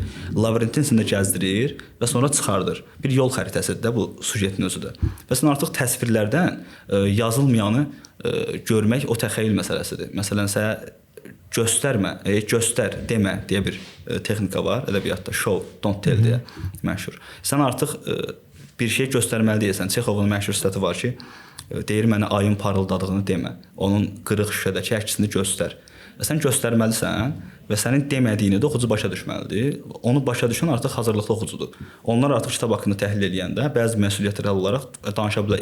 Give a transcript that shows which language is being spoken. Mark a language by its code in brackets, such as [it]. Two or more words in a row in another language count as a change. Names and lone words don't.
[az] Labirintin içində gəzdirir və sonra çıxardır. Bir yol xəritəsidir də bu sujetin özü də. Və sən artıq təsvirlərdən yazılmayanı görmək o təxəyyül məsələsidir. Məsələn, sənə göstərmə, göstər, demə deyə bir texnika var ədəbiyyatda. [en] Show, don't tell [az] deyə məşhur. Sən artıq bir şey göstərməli deyəsən. Çexovun məşhur sitati var ki, deyir mənə ayın parıldadığını demə. Onun qırıq şüşədəki əksini göstər. Və sən göstərməlisən və sənin demədiyini də oxucu başa düşməlidir. Onu başa düşən artıq hazırlıqlı oxucudur. Onlar artıq kitab haqqında təhlil edəndə bəzi məsuliyyətlər olaraq danışa bilər.